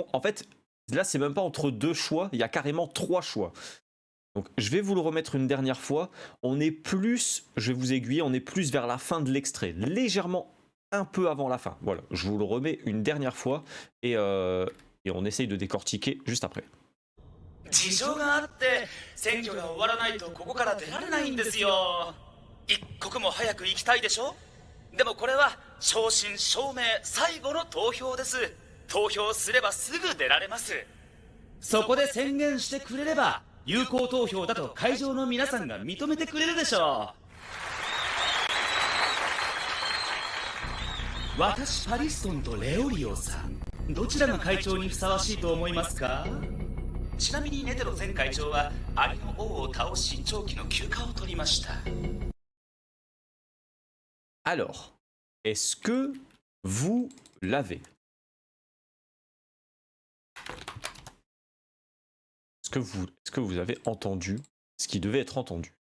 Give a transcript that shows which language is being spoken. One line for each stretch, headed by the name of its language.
French: En fait, là, c'est même pas entre 2 choix, il y a carrément 3 choix. Donc je vais vous le remettre une dernière fois. On est plus, je vais vous aiguiller, on est plus vers la fin de l'extrait, légèrement un peu avant la fin. Voilà, je vous le remets une dernière fois et on essaye de décortiquer juste après.
Japanese: 事情があって選挙が終わらないとここから出られないんですよ。一刻も早く行きたいでしょ。でもこれは正真正銘最後の投票です。投票すればすぐ出られます。そこで宣言してくれれば有効投票だと会場の皆さんが認めてくれるでしょう。私パリストンとレオリオさん、どちらが会長にふさわしいと思いますか？ちなみにネテロ前会長はアリの王を倒し長期の休暇を取りました。
French: Alors, est-ce que vous l'avez? Est-ce que vous avez entendu ce qui devait être entendu?